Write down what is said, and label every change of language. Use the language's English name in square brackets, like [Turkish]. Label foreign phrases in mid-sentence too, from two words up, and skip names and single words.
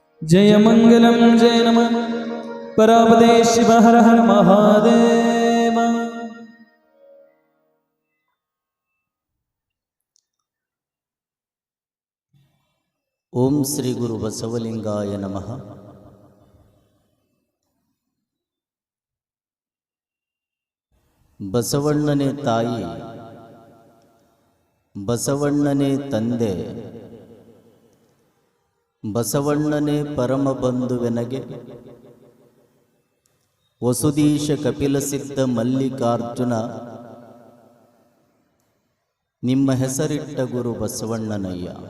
[Sanskrit] जय मंगलम जय नमः परापदे शिव हर हर महादेव। [Kannada] ಓಂ ಶ್ರೀ ಗುರು ಬಸವಲಿಂಗಾಯ ನಮಃ. ಬಸವಣ್ಣನೇ ತಾಯಿ, ಬಸವಣ್ಣನೇ ತಂದೆ, ಬಸವಣ್ಣನೇ ಪರಮ ಬಂಧುವೆನಗೆ, ವಸುದೀಶ ಕಪಿಲಸಿದ್ಧ ಮಲ್ಲಿಕಾರ್ಜುನ, ನಿಮ್ಮ ಹೆಸರಿಟ್ಟ ಗುರು ಬಸವಣ್ಣನಯ್ಯ.